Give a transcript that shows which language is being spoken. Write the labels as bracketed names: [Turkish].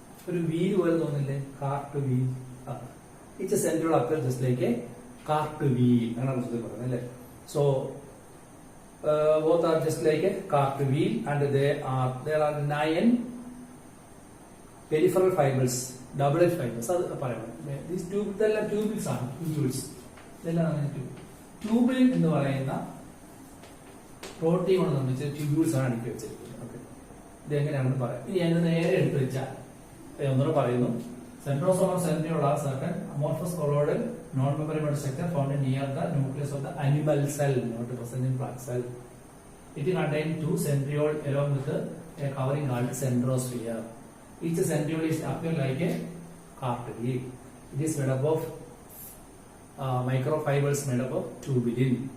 [Malayalam] ഒരു വീൽ പോലെ തോന്നില്ലേ? [English] Cart wheel. It's a central appear just like a cart wheel [Malayalam] എന്നാണ് പുസ്തകത്തിൽ പറയുന്നത് അല്ലേ. [English] So both are just like a cart wheel and there are 9 peripheral fibers, double edge fibers. [Malayalam] അത് പറയണം. These ഇതെല്ലാം ട്യൂബിൾസ് ആണ്. ഇതെല്ലാം ട്യൂബിൾ എന്ന് പറയുന്ന പ്രോട്ടീൻ കൊണ്ട് നിർമ്മിച്ച ട്യൂബ്യൂൾസ് ആണ് അടുക്കി വെച്ചിരിക്കുന്നത്. ഓക്കെ, ഇത് എങ്ങനെയാണെന്ന് പറയാം. ഇനി അതിന് നേരെ എടുത്തു വെച്ചാൽ ഒന്നുകൂടെ പറയുന്നു. [English] Centrosome and centriole are certain amorphous colloidal non-membrane structure found near the nucleus of the animal cell, not present in plant cell. It contains 2 centrioles along with a covering called centrosphere. Each centriole is appear like a cart wheel. It is made up of microfibers made up of tubulin.